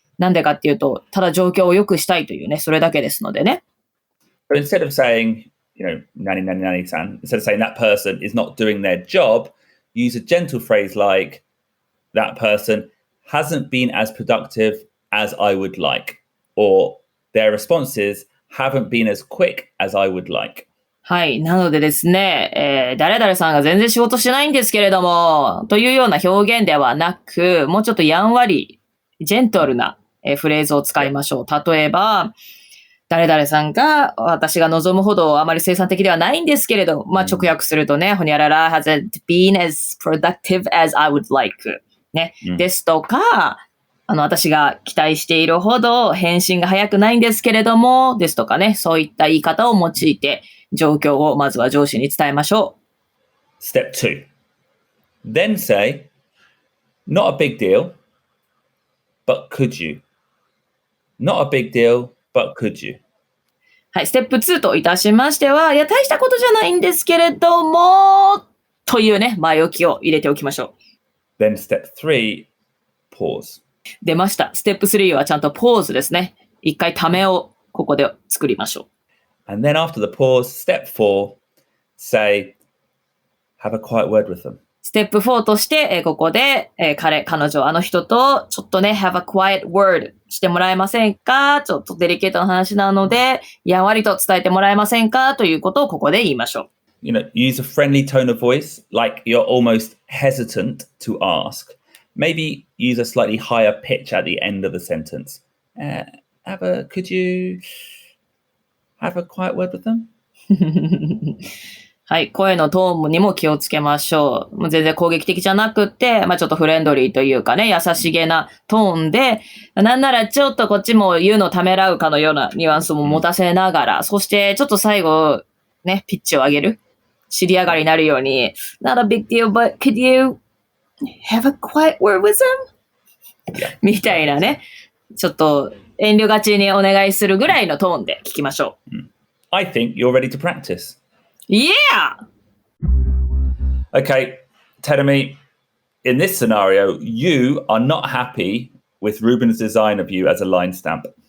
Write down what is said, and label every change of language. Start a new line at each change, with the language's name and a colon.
Japanese: なんでかっていうと、ただ状況を良くしたいというね、それだけですのでね。
English: But instead of saying,
Japanese: nanny, nanny, nanny, san,
English: instead of saying that person is not doing their job, use a gentle phrase like, that person hasn't been as productive as I would like, or their responses haven't been as quick as I would like.
Japanese: はい。なのでですね、誰々さんが全然仕事しないんですけれども、というような表現ではなく、もうちょっとやんわり、ジェントルなフレーズを使いましょう。例えば、誰々さんが私が望むほどあまり生産的ではないんですけれど、まあ直訳するとね、ほにゃらら
English: hasn't been as productive as I would like
Japanese: ね、ですとか、私が期待しているほど返信が早くないんですけれども、ですとかね、そういった言い方を用いて、状況をまずは上司に伝えましょう。
English: Step 2. Then say, not a big deal, but could you? Not a big deal, but could you?
Japanese: はい、ステップ2といたしましては、いや、大したことじゃないんですけれども、というね、前置きを入れておきましょ
English: う。Then step 3, pause.
Japanese: 出ました。ステップ3はちゃんとポーズですね。一回ためをここで作りましょう。
English: And then after the pause, step 4, say, have a quiet word with them.
Japanese: ステップ4として、ここで、彼女、あの人と、ちょっとね、
English: have a quiet word
Japanese: してもらえませんか？ちょっとデリケートな話なので、やんわりと伝えてもらえませんか？ということをここで言いましょう。
English: Use a friendly tone of voice, like you're almost hesitant to ask. Maybe use a slightly higher pitch at the end of the sentence. Could you have a quiet word with them?
Japanese: はい。声のトーンにも気をつけましょう。もう全然攻撃的じゃなくて、ちょっとフレンドリーというかね、優しげなトーンで、なんならちょっとこっちも言うのためらうかのようなニュアンスも持たせながら、そしてちょっと最後、ね、ピッチを上げる。尻上がりになるように、
English: Not a big deal, but could you have a quiet word with them?
Japanese: みたいなね。ちょっと遠慮がちにお願いするぐらいのトーンで聞きましょう。
English: I think you're ready to practice. Yeah! Okay, Terumi, in this scenario, you are not happy with Ruben's design of you as a line stamp.